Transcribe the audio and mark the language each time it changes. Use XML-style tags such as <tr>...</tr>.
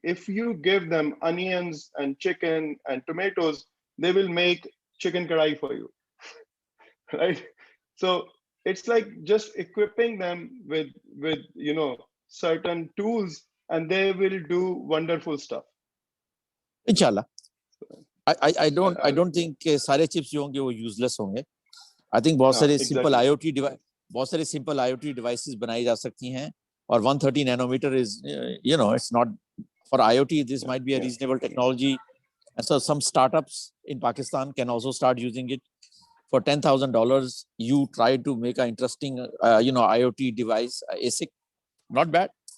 <en>If you give them onions and chicken and tomatoes, they will make chicken kadai for you, right? So it's like just equipping them with certain tools, and they will do wonderful stuff. Inshallah. I don't think</en> <hi>कि सारे chips जो होंगे वो useless होंगे.</hi> <en>I think</en> <hi>बहुत सारे simple IoT device, बहुत सारे simple IoT devices बनाई जा सकती हैं.</hi> <en>Or 130 nanometer is, it's not for IoT. This might be a reasonable technology. And so some startups in Pakistan can also start using it. For $10,000, you try to make an interesting, IoT device, ASIC. Not bad.</en>